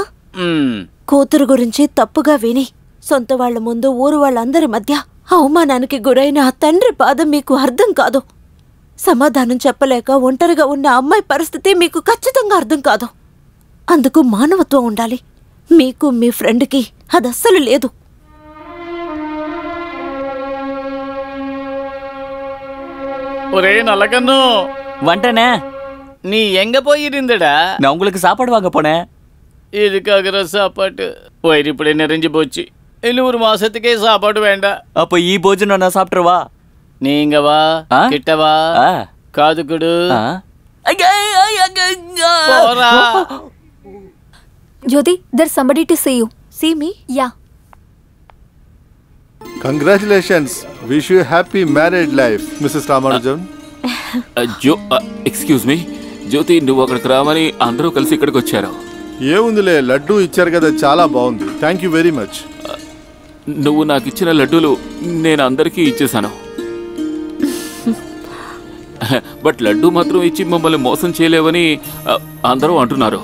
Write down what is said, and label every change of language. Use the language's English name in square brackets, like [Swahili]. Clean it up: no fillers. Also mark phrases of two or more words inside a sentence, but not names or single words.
[Telugu] కూతురు గురించి తప్పుగా విని సొంత వాళ్ల ముందు ఊరు వాళ్ళందరి మధ్య అవమానానికి గురైన ఆ తండ్రి బాధ మీకు అర్థం కాదు. సమాధానం చెప్పలేక ఒంటరిగా ఉన్న అమ్మాయి పరిస్థితి మీకు ఖచ్చితంగా అర్థం కాదు. అందుకు మానవత్వం ఉండాలి. మీకు మీ ఫ్రెండ్కి అది అస్సలు లేదు. [Tamil] ஒரே நல்லகண்ணு வந்துட்டேனே. நீ எங்க போயிருந்தடா? நான் உங்களுக்கு சாப்பாடு வாங்க போனேன். இதுக்காக சாப்பாடு வயிறு இப்படி நிறைஞ்சு போச்சு. இன்னும் 1 மாசத்துக்கே சாப்பாடு வேண்டாம். அப்ப [Telugu] ఈ భోజనం [Tamil] நான் சாப்பிட்டுறவா? நீங்க வா, கிட்ட வா, காது கொடு. [English] Jyoti, there's somebody to see you. See me? Yeah. Congratulations. Wish you happy married life, Mrs. Ramanujan. excuse me, [Telugu] జ్యోతి నువ్వు అక్కడికి రామని అందరూ కలిసి ఇక్కడికి వచ్చారు. ఏముందిలే, లడ్డు ఇచ్చారు కదా, చాలా బాగుంది. [English] thank you very much. [Telugu] నువ్వు నాకు ఇచ్చిన లడ్డూలు నేను అందరికీ ఇచ్చేసాను. బట్ లడ్డూ మాత్రం ఇచ్చి మమ్మల్ని మోసం చేయలేవని అందరూ అంటున్నారు.